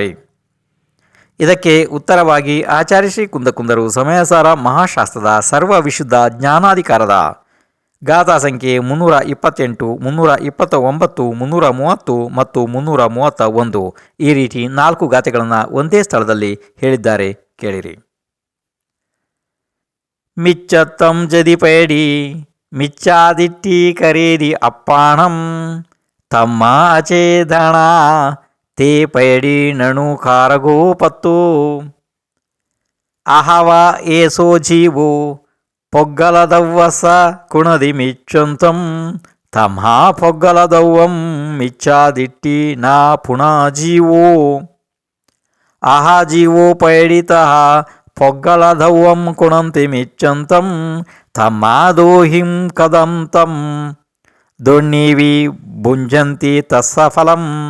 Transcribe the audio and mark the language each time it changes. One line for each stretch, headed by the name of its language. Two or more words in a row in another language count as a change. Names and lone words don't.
Kannada: ಇದಕ್ಕೆ ಉತ್ತರವಾಗಿ ಆಚಾರ್ಯ ಶ್ರೀ ಕುಂದಕುಂದರು ಸಮಯಸಾರ ಮಹಾಶಾಸ್ತ್ರದ ಸರ್ವ ವಿಶುದ್ಧ ಜ್ಞಾನಾಧಿಕಾರದ ಗಾಥಾ ಸಂಖ್ಯೆ 328, 329, 330 ಮತ್ತು 331 ಈ ರೀತಿ 4 ಗಾಥೆಗಳನ್ನು ಒಂದೇ ಸ್ಥಳದಲ್ಲಿ ಹೇಳಿದ್ದಾರೆ. ಕೇಳಿರಿ.
Prakrit languages: ಮಿಚ್ಚತ್ತಂ ಜದಿ ಪೇಡಿ ಮಿಚ್ಚಾದಿಟ್ಟಿ ಕರೇದಿ ಅಪ್ಪಾಣಂ ತಮ್ಮ ಅಚೇದಣ ತೇ ಪೈಡಿ ನಣು ಕಾರಗೋ ಪತ್ತು ಅಹವ ಏಸೋ ಜೀವು ಪೊಗ್ಗಲದವ್ವಸ ಕುಣದಿ ಮಿಚ್ಚಂತಂ ತಮ್ಮ ಪೊಗ್ಗಲದವ್ವಂ ಮಿಚ್ಚಾದಿಟ್ಟಿ ನಾ ಪುಣ ಜೀವೋ ಅಹ ಜೀವೋ ಪೈಡಿತಃ ಪೊಗ್ಗಲದವ್ವಂ ಕುಣಂತಿ ಮಿಚ್ಚಂತಂ ತಮ್ಮ ದೋಹಿಂ ಕದಂತಂ ದೊಣ್ಣೀವಿ ಭುಂಜಂತಿ ತಸ್ಸ ಫಲಂ